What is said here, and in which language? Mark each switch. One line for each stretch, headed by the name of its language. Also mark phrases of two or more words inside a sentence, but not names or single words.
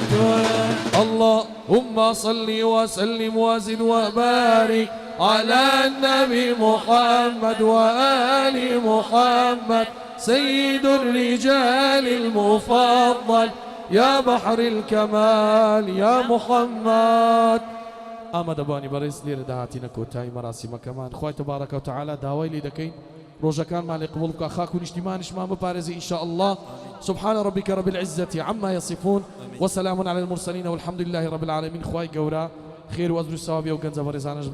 Arabic: اللهم صل وسلم وزد وبارك على النبي محمد وآل محمد سيد الرجال المفضل يا بحر الكمال يا محمد
Central Kurdish: ئامادە بانی بەڕێز لێرە داهاتینە کۆتایی مەراسیمەکەمان خوای
Arabic: تبارەکە و تعالی
Central Kurdish: داوای لێ دەکەین ڕۆژەکانمان لێ قبوڵ بکە خاک و نیشتیمانیشمان بپارێزی
Arabic: إن شاء الله سبحان ربك رب العزة عما يصفون وسلام على المرسلين والحمد لله رب العالمين
Central Kurdish: خوای گەورە خێر و ئەزر و سەوابی و گەنجە بەڕێزانەش